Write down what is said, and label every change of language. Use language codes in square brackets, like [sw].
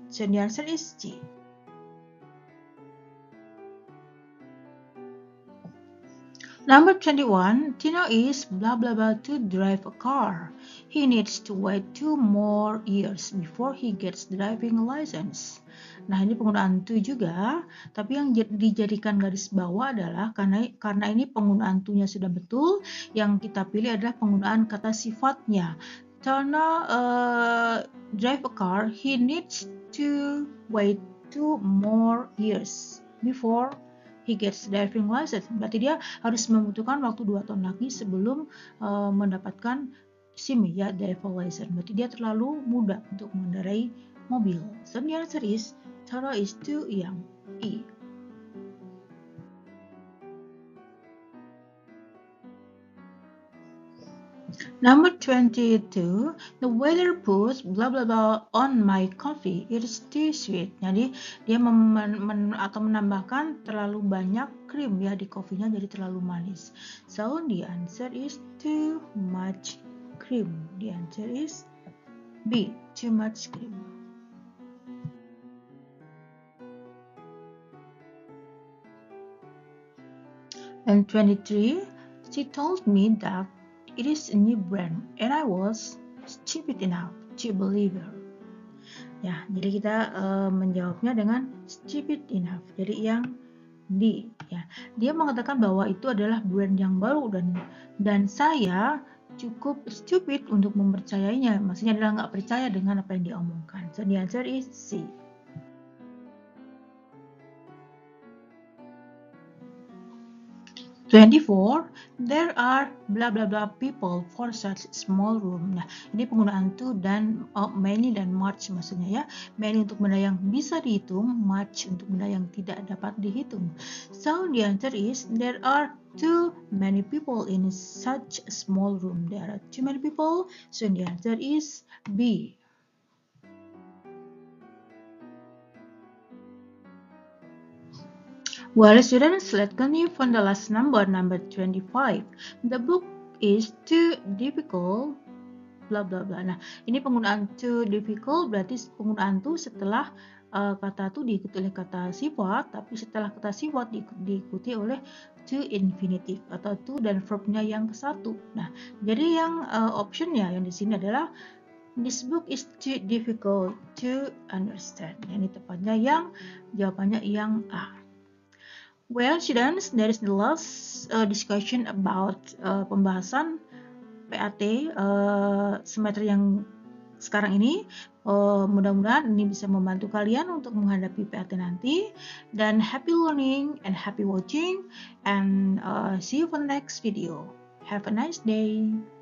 [en] So, the answer is G. Number 21, Tino is blah blah blah to drive a car. He needs to wait 2 more years before he gets driving license. [id] Nah, ini penggunaan to juga, tapi yang dijadikan garis bawah adalah karena ini penggunaan to-nya sudah betul, yang kita pilih adalah penggunaan kata sifatnya. [en] Tino drive a car, he needs to wait 2 more years before he gets driving license. [id] Berarti dia harus membutuhkan waktu 2 tahun lagi sebelum mendapatkan SIM ya, driver license. Berarti dia terlalu muda untuk mengendarai mobil. [en] So the answer is Taro is too young. E. Number 22, the waiter puts blah blah blah on my coffee. It is too sweet. [id] Jadi dia menambahkan terlalu banyak krim ya di kopinya, jadi terlalu manis. [en] So the answer is too much cream. The answer is B, too much cream. And 23, she told me that it is a new brand and I was stupid enough to believe her. [id] Ya, jadi kita menjawabnya dengan stupid enough. Jadi yang D, ya. Dia mengatakan bahwa itu adalah brand yang baru dan saya cukup stupid untuk mempercayainya. Maksudnya adalah nggak percaya dengan apa yang dia omongkan. [en] So the answer is C. "24. There are blah blah blah people for such small room." [id] Nah, ini penggunaan to dan many dan much maksudnya ya. Many untuk benda yang bisa dihitung, much untuk benda yang tidak dapat dihitung. [en] So the answer is there are too many people in such a small room. There are too many people. So the answer is B. Well, students, let's continue from the last number 25. The book is too difficult, bla bla bla. [id] Nah, ini penggunaan too difficult berarti penggunaan to setelah kata to diikuti oleh kata sifat, tapi setelah kata sifat diikuti oleh to infinitive atau to dan verbnya yang ke satu. Nah, jadi yang optionnya yang di sini adalah [en] this book is too difficult to understand. [id] Ini tepatnya yang jawabannya yang A. [en] Well, students, there is the last discussion about [id] pembahasan PAT semester yang sekarang ini. Mudah-mudahan ini bisa membantu kalian untuk menghadapi PAT nanti. [en] Dan happy learning and happy watching, and see you for the next video. Have a nice day.